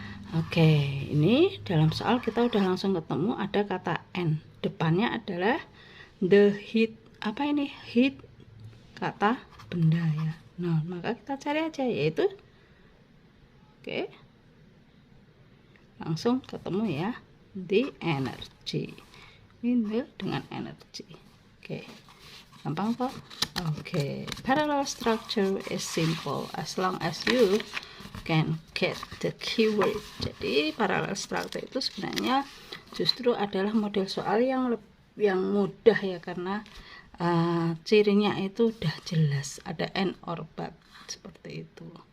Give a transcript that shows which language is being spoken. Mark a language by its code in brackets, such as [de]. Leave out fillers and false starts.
[id] Oke, ini dalam soal kita udah langsung ketemu ada kata n, depannya adalah the heat. Apa ini? Heat, kata benda ya. Nah, maka kita cari aja, yaitu oke, langsung ketemu ya, the energy. Ini dengan energy. Oke, Gampang kok. [en] Oke, parallel structure is simple as long as you can get the keyword. [id] Jadi parallel structure itu sebenarnya justru adalah model soal yang mudah ya, karena cirinya itu udah jelas, ada and or but seperti itu.